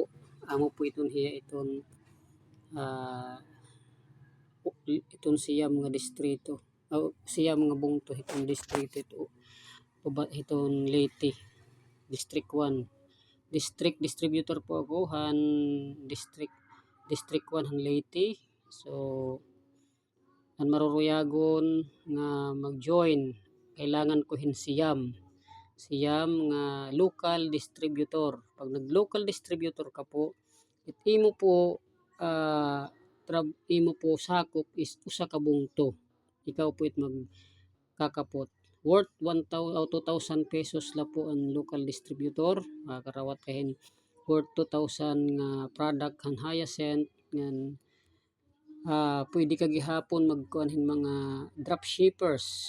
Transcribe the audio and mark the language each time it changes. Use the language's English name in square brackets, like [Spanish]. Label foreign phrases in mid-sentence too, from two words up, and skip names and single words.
[Waray] Amo po iton hiya iton siyam nga distrito. Siyam nga bungto itong distrito ito. Iton Leyte District 1. [English] District distributor [Waray] po ako han District 1 han Leyte. So ang maruruyagon nga mag-join kailangan ko siyam nga [English] local distributor. [Waray] Pag nag- [English] local distributor [Waray] ka po, imo po imo po sakop is usa ka bungto. Ikaw po it magkakapot. worth 1,000 o 2,000 pesos la po ang [English] local distributor. [Waray] Karawat kahin worth 2,000 nga product han Hyacinth ngan pwede ka gihapon magkuanhin mga dropshippers.